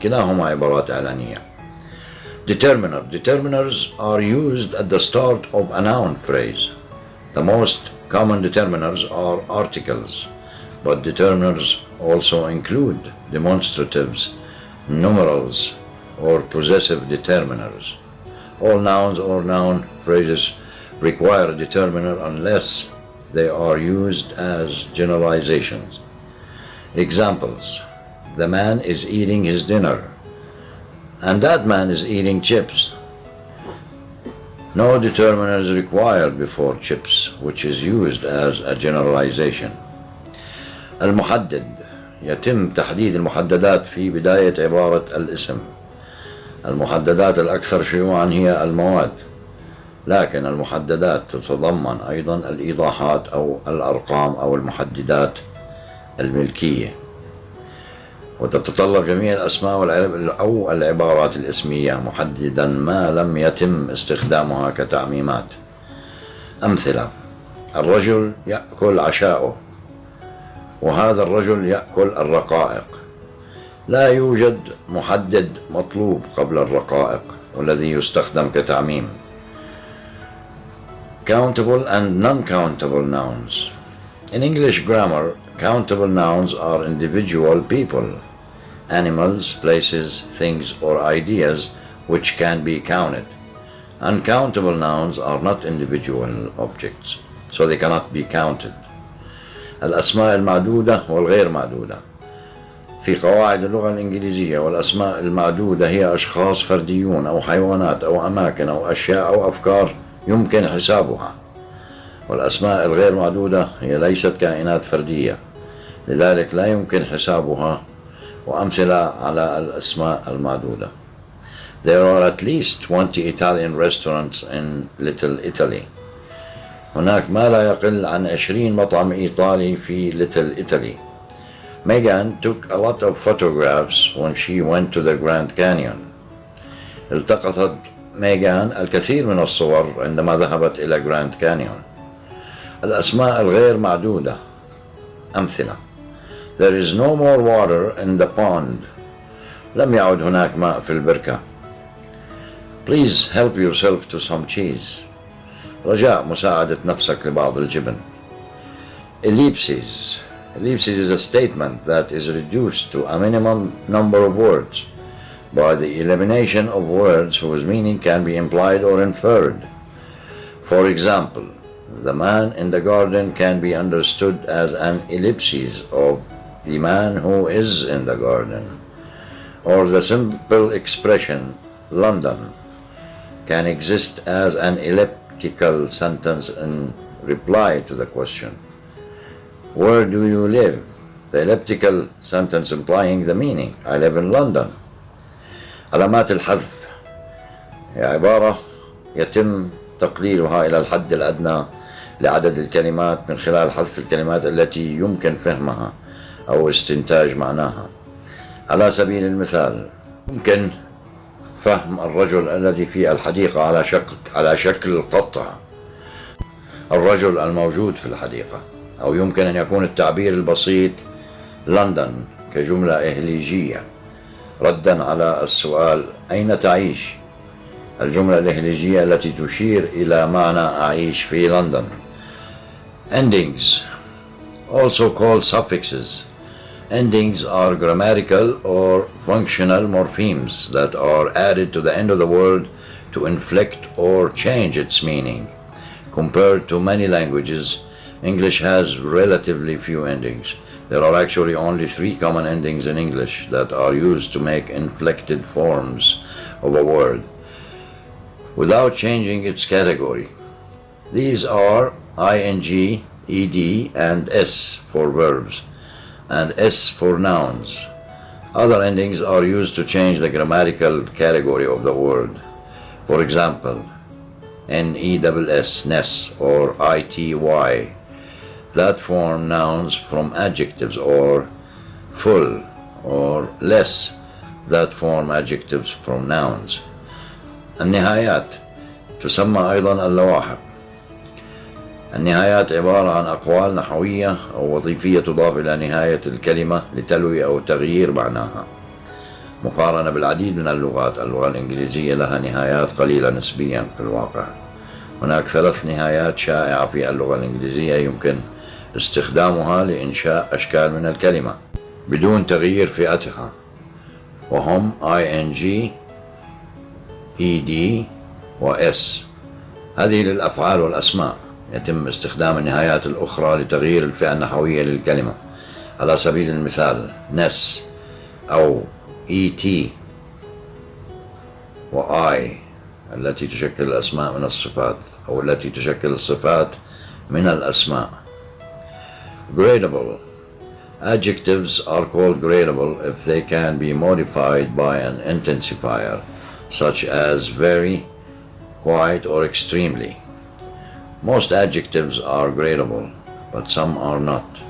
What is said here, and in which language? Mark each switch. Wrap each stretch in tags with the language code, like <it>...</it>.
<ar>كلاهما عبارات إعلانية. Determiner.</ar> <en>Determiners are used at the start of a noun phrase. The most common determiners are articles, but determiners also include demonstratives, numerals, or possessive determiners. All nouns or noun phrases require a determiner unless they are used as generalizations. Examples: the man is eating his dinner, and that man is eating chips. No determiner is required before chips, which is used as a generalization.</en> <ar>المحدد. يتم تحديد المحددات في بداية عبارة الاسم. المحددات الأكثر شيوعا هي المواد، لكن المحددات تتضمن أيضا الإيضاحات أو الأرقام أو المحددات الملكية، وتتطلب جميع الأسماء أو العبارات الاسمية محددا ما لم يتم استخدامها كتعميمات. أمثلة: الرجل يأكل عشاءه وهذا الرجل يأكل الرقائق. لا يوجد محدد مطلوب قبل الرقائق والذي يستخدم كتعميم.</ar> <en>Countable and non-countable nouns. In English grammar, countable nouns are individual people, animals, places, things, or ideas which can be counted. Uncountable nouns are not individual objects, so they cannot be counted.</en> <ar>الأسماء المعدودة والغير معدودة. في قواعد اللغة الإنجليزية، والأسماء المعدودة هي أشخاص فرديون أو حيوانات أو أماكن أو أشياء أو أفكار يمكن حسابها. والأسماء الغير معدودة هي ليست كائنات فردية، لذلك لا يمكن حسابها. وأمثلة على الأسماء المعدودة:</ar> <en>There are at least 20 Italian restaurants in Little Italy.</en> <ar>هناك ما لا يقل عن 20 مطعم إيطالي في Little Italy.</ar> <en>Megan took a lot of photographs when she went to the Grand Canyon.</en> <ar>التقطت ميغان الكثير من الصور عندما ذهبت إلى جراند كانيون. الأسماء الغير معدودة.</ar> <en>أمثلة: There is no more water in the pond.</en> <ar>لم يعد هناك ماء في البركة.</ar> <en>Please help yourself to some cheese.</en> <ar>رجاء مساعدة نفسك لبعض الجبن.</ar> <en>Ellipses. Ellipses is a statement that is reduced to a minimum number of words by the elimination of words whose meaning can be implied or inferred. For example, the man in the garden can be understood as an ellipsis of the man who is in the garden. Or the simple expression London can exist as an elliptical sentence in reply to the question, where do you live? The elliptical sentence implying the meaning, I live in London.</en> <ar>علامات الحذف هي عبارة يتم تقليلها إلى الحد الأدنى لعدد الكلمات من خلال حذف الكلمات التي يمكن فهمها أو استنتاج معناها. على سبيل المثال يمكن فهم الرجل الذي في الحديقة على شكل قطع الرجل الموجود في الحديقة، أو يمكن أن يكون التعبير البسيط لندن كجملة إهليجية ردا على السؤال أين تعيش؟ الجملة الإهليجية التي تشير إلى معنى أعيش في لندن.</ar> <en>Endings, also called suffixes. Endings are grammatical or functional morphemes that are added to the end of the word to inflect or change its meaning. Compared to many languages, English has relatively few endings. There are actually only 3 common endings in English that are used to make inflected forms of a word without changing its category. These are ing, ed, and s for verbs, and s for nouns. Other endings are used to change the grammatical category of the word. For example, ness, ness, or ity, that form nouns from adjectives, or full or less, that form adjectives from nouns.</en> <ar>النهايات تسمى أيضا اللواحق. النهايات عبارة عن أقوال نحوية أو وظيفية تضاف إلى نهاية الكلمة لتلوي أو تغيير معناها. مقارنة بالعديد من اللغات، اللغة الإنجليزية لها نهايات قليلة نسبيا في الواقع. هناك 3 نهايات شائعة في اللغة الإنجليزية يمكن استخدامها لإنشاء أشكال من الكلمة بدون تغيير فئتها، وهم ing، ed و s. هذه للأفعال والأسماء. يتم استخدام النهايات الأخرى لتغيير الفئة النحوية للكلمة. على سبيل المثال ness أو et و I التي تشكل الأسماء من الصفات، أو التي تشكل الصفات من الأسماء.</ar> <en>Gradable. Adjectives are called gradable if they can be modified by an intensifier, such as very, quite, or extremely. Most adjectives are gradable, but some are not.</en>